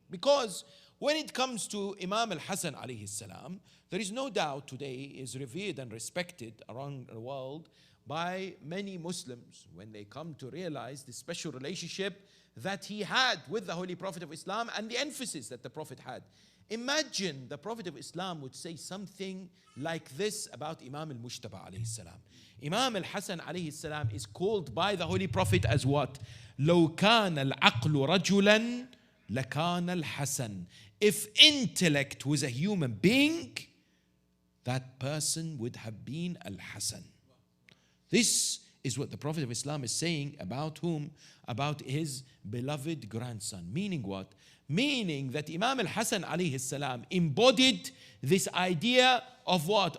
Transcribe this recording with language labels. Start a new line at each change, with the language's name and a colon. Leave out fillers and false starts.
English: Because when it comes to Imam Hasan alayhi salam, there is no doubt today is revered and respected around the world by many Muslims when they come to realize the special relationship that he had with the Holy Prophet of Islam and the emphasis that the Prophet had. Imagine the Prophet of Islam would say something like this about Imam al-Mujtaba alayhi salam. Imam al-Hasan alayhi salam is called by the Holy Prophet as what?
Arabic: لو كان العقل رجلا لكان الحسن.
English: If intellect was a human being, that person would have been al-Hasan. This is what the Prophet of Islam is saying about whom? About his beloved grandson. Meaning what? Meaning that Imam al-Hasan alayhi salam embodied this idea of what?